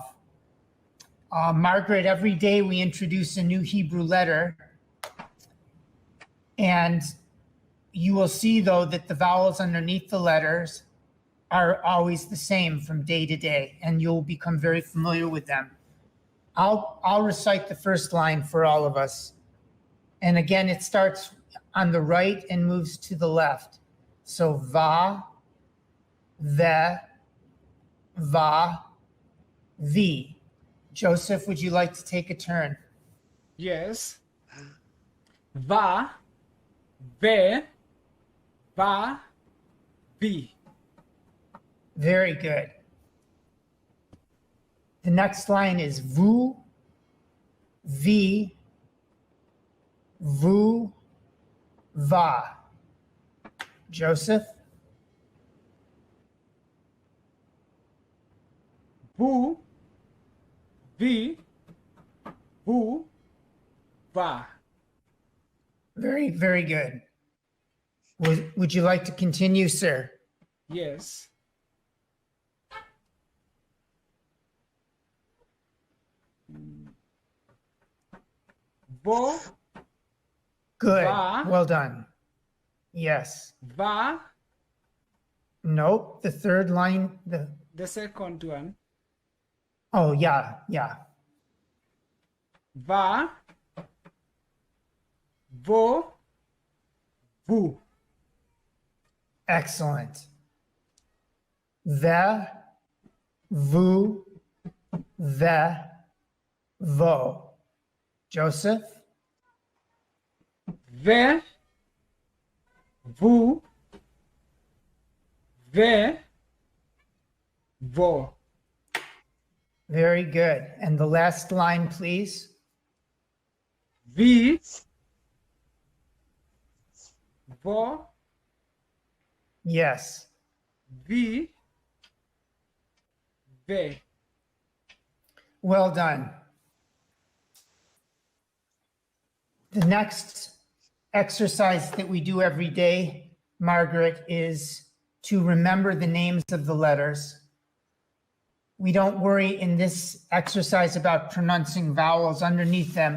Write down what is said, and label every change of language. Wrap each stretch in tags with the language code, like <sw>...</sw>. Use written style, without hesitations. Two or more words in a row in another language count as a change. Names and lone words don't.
<en>Margaret, every day we introduce a new Hebrew letter, and you will see, though, that the vowels underneath the letters are always the same from day to day, and you'll become very familiar with them. I'll recite the first line for all of us. And again, it starts on the right and moves to the left.</en> <he>So va, ve, va, vi.</he> <en>Joseph, would you like to take a turn? Yes.</en> <he>Va, ve, va, vi.</he> <en>Very good. The next line is</en> <he>vous, vi, vous, va.</he> <en>Joseph?</en> <he>Vous, vi, vous, va.</he> <en>Very, very good. Would you like to continue, sir? Yes. Vo, Good.</en> <he>Va.</he> <en>Well done. Yes.</en> <he>va,</he> <en>Nope. The third line, the second one. oh, yeah, yeah.</en> <he>Va, vo, vous.</he> <en>Excellent.</en> <he>Ve, vous, ve, vo.</he> <en>Joseph?</en> <he>Ve, vous, ve, vo.</he> <en>Very good. And the last line, please.</en> <he>Vi, vo,</he> <en>Yes.</en> <he>vi, ve.</he> <en>Well done. The next exercise that we do every day, Margaret, is to remember the names of the letters. We don't worry in this exercise about pronouncing vowels underneath them.</en>